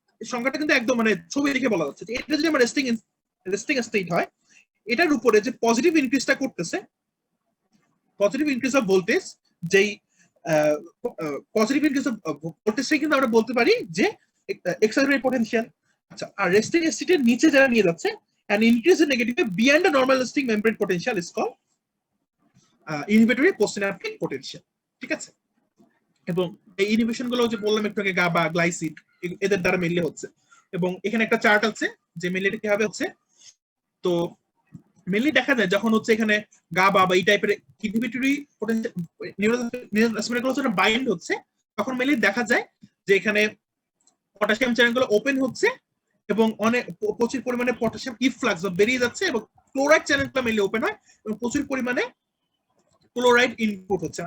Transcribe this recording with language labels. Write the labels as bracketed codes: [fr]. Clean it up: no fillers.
[bn] এই সংজ্ঞাটা কিন্তু একদম মানে ছবি দেখে বলা যাচ্ছে। এটা যদি আমার রেস্টিং স্টেট হয়, এটার উপরে যে পজিটিভ ইনক্রিজটা করতেছে, পজিটিভ ইনক্রিজ অফ ভোল্টেজ, যেই পজিটিভ ইনক্রিজ অফ ভোল্টেজটাই কিন্তু আমরা বলতে পারি যে এক্সাইটেটরি পোটেনশিয়াল। আচ্ছা, আর রেস্টিং স্টেটের নিচে যারা নিয়ে যাচ্ছে [en] an increase in negative beyond the normal resting membrane potential is called inhibitory postsynaptic potential, [bn] ঠিক আছে? এবং এই ইনহিবিশন গুলো যে বললাম একটু আগে, গাবা, গ্লাইসিন, এদের দ্বারা মেনলি হচ্ছে। এবং এখানে একটা চার্ট আছে যে মেনলি এটা কিভাবে হচ্ছে। তো মেনলি দেখা যায় যখন হচ্ছে এখানে গাবা বা এই টাইপের ইনহিবিটরি পোটেনশিয়াল নিউরোট্রান্সমিটারগুলো যখন বাইন্ড হচ্ছে, তখন মেনলি দেখা যায় যে এখানে পটাশিয়াম চ্যানেলগুলো ওপেন হচ্ছে এবং অনেক প্রচুর পরিমাণে পটাশিয়াম ইফ্লাক্স বা বেরিয়ে যাচ্ছে, এবং ক্লোরাইড চ্যানেলটা মেনলি ওপেন হয় এবং প্রচুর পরিমাণে ক্লোরাইড ইনপুট হচ্ছে।